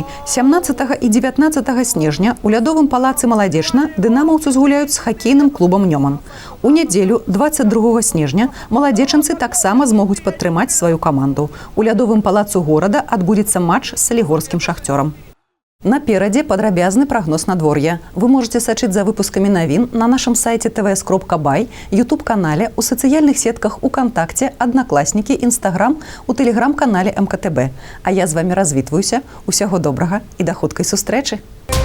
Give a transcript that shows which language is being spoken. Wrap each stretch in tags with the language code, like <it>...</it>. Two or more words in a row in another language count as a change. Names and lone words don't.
<be>17 і 19 снежня у лядовым палацы Маладзечна дынамаўцы згуляюць з хакейным клубам «Нёман». У нядзелю 22 снежня маладзечанцы таксама змогуць падтрымаць сваю каманду. У лядовым палацу горада адбудзецца матч з салігорскім шахцёрам. Наперадзе падрабязны прагноз надвор'я. Вы можете сачыць за выпускамі навін на нашым сайце tvs.by, YouTube-канале, у сацыяльных сетках УКонтакце, Аднакласнікі, Інстаграм, у тэлеграм-канале МКТБ. А я з вамі развітваюся. Усяго добрага і да хуткай сустрэчы!</be>